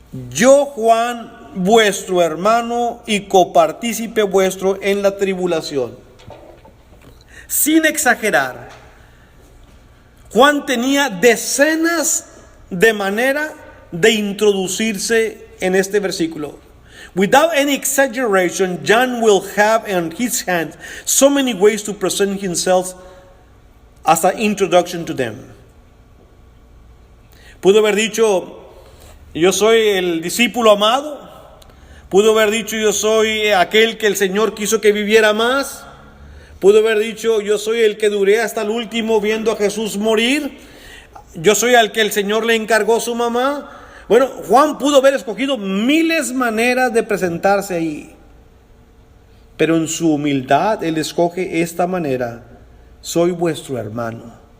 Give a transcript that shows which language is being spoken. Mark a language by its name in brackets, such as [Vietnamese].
[Spanish] Yo, Juan, vuestro hermano y copartícipe vuestro en la tribulación. Sin exagerar, Juan tenía decenas de maneras de introducirse en este versículo. [English] Without any exaggeration, John will have in his hand so many ways to present himself as an introduction to them. [Spanish] Pudo haber dicho, yo soy el discípulo amado. Pudo haber dicho, yo soy aquel que el Señor quiso que viviera más. Pudo haber dicho, yo soy el que duré hasta el último viendo a Jesús morir. Yo soy al que el Señor le encargó su mamá. Bueno, Juan pudo haber escogido miles de maneras de presentarse ahí, pero en su humildad él escoge esta manera: soy vuestro hermano.